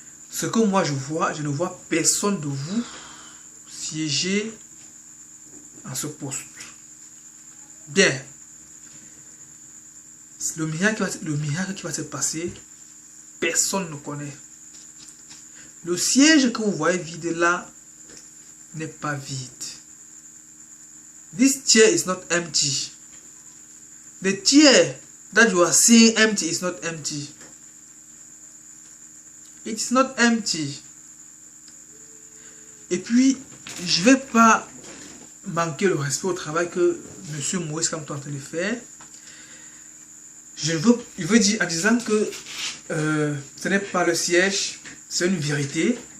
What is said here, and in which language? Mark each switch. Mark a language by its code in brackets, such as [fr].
[fr] Ce que moi je vois, je ne vois personne de vous siéger en ce poste. Bien. Le miracle qui va se passer, personne ne connaît. Le siège que vous voyez vide là n'est pas vide. [en] This chair is not empty. The chair that you are seeing empty is not empty. It's not empty. [fr] Et puis, je ne vais pas manquer le respect au travail que M. Maurice Kamto est en train de faire. Je veux dire en disant que ce n'est pas le siège, c'est une vérité.